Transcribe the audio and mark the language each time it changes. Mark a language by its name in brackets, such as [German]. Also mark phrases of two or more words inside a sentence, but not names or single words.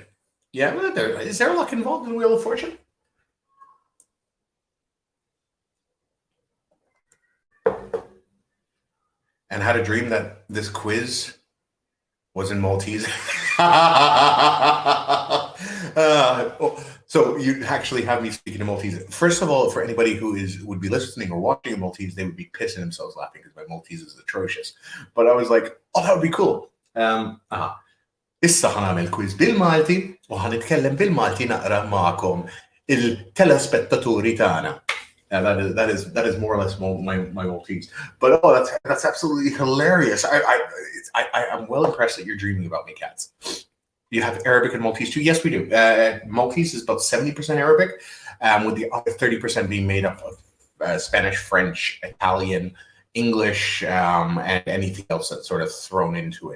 [English] Yeah, well, is there luck involved in Wheel of Fortune? And had a dream that this quiz was in Maltese. So you actually have me speaking in Maltese. First of all, for anybody who would be listening or watching in Maltese, they would be pissing themselves laughing because my Maltese is atrocious. But I was like, oh, that would be cool. [Maltese] Issa ħanamel quiz bil-Malti u ħanitkellem bil-Malti naqra magħkom il-telespettaturi tagħna. [English] That is more or less my Maltese. But oh, that's absolutely hilarious. I'm well impressed that you're dreaming about me, Cats. You have Arabic and Maltese too? Yes, we do. Maltese is about 70% Arabic, with the other 30% being made up of Spanish, French, Italian, English, and anything else that's sort of thrown into it.